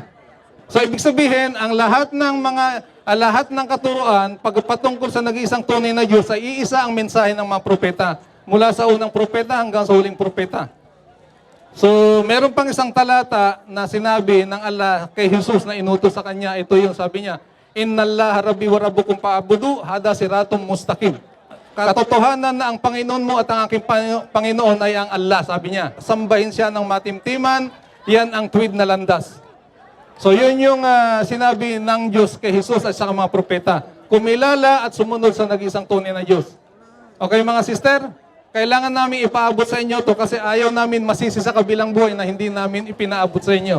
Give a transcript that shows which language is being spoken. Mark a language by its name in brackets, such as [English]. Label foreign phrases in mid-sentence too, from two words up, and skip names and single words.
[Filipino] So ibig sabihin, ang lahat ng katuruan pagpatungkol sa nag-iisang tunay na Diyos ay iisa ang mensahe ng mga propeta. Mula sa unang propeta hanggang sa huling propeta. So meron pang isang talata na sinabi ng Allah kay Jesus na inutos sa kanya. Ito yung sabi niya, [Arabic] إن الله ربي وربكم فاعبدوه هذا صراط مستقيم. [Filipino] Katotohanan na ang Panginoon mo at ang aking Panginoon ay ang Allah, sabi niya. Sambahin siya ng matimtiman, yan ang tuwid na landas. So yun yung sinabi ng Diyos kay Jesus at sa mga propeta. Kumilala at sumunod sa nag-isang tunay na Diyos. Okay mga sister, kailangan namin ipaabot sa inyo to kasi ayaw namin masisi sa kabilang buhay na hindi namin ipinaabot sa inyo.